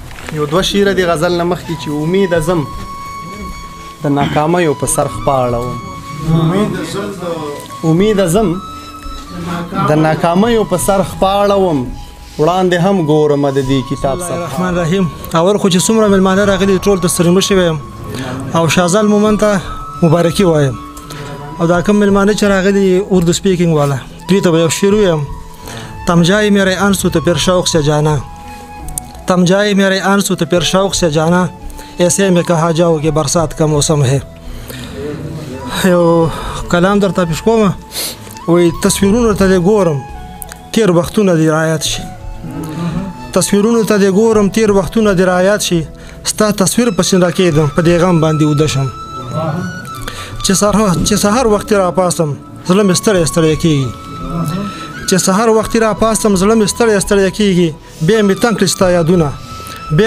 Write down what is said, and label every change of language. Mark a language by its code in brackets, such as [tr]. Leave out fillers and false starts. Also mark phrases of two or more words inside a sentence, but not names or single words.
[ps] یو دوه شعره د غزل نه مخکې چې امید ازم د ناکامیو په سر خپه اړوم امید ازم د ناکامیو په سر خپه اړوم وړاندې هم ګورم د دې کتاب [ar] بسم الله الرحمن الرحیم. اول خو چې څومره میلمانه راغلي ټول ته ستړي مه شوی یم او شهزال مومن ته مبارکي وایم او دا کوم میلمانه چې راغلي [en] Urdu speaking [ar] والا دوی ته به یو شعر ویم. [ur] تم جای میرے آنسو تو پھر شوق سے جانا تم جائے میرے آنسو تو پھر شوق سے جانا ایسے میں کہا جاؤ کہ برسات کا موسم ہے. [ps] یو کلام درته پیش کوم وای تصویرونو ته ګورم تیر وختونه دی رعایت شي تصویرونو ته ګورم تیر وختونه دی رعایت شي ستا تصویر پسې راکېدم په دې غم باندې ودشم چې سهار وخت را پاسم زړه مې ستړی ستړی کېږي چې سهار وخت را پاسم زړه مې ستړی ستړی کېږي بیا مې تنګ کړي ستا یادونه بیا